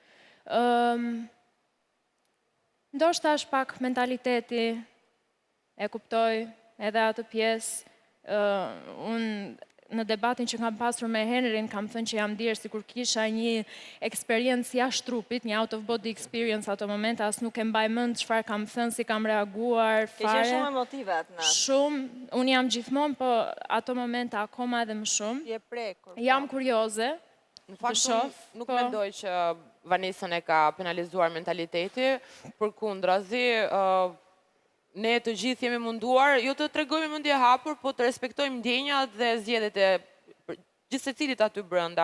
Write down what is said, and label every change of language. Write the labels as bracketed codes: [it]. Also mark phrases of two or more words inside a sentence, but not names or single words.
[sq] Ndoshta është pak mentaliteti, e kuptoj edhe atë pjesë. Unë në debatin që kam pasur me Henrin, kam thënë që jam dirë si kur kisha një eksperiencë jashtë trupit, një [en] out of body experience [sq] ato momente, as nuk e mbaj mend çfarë kam thënë, si kam reaguar, Ke qenë shumë emotive atë natë. Shumë, unë jam gjithmonë, po ato momente akoma edhe më shumë. Je prekur. Jam kurioze. Në fakt, nuk mendoj që Vanesën e ka penalizuar mentaliteti, përkundrazi, ne të gjithë jemi munduar, jo të tregojmë mendje hapur, po të respektojmë ndjenjat dhe zgjedhjet e gjithë secilit aty brenda.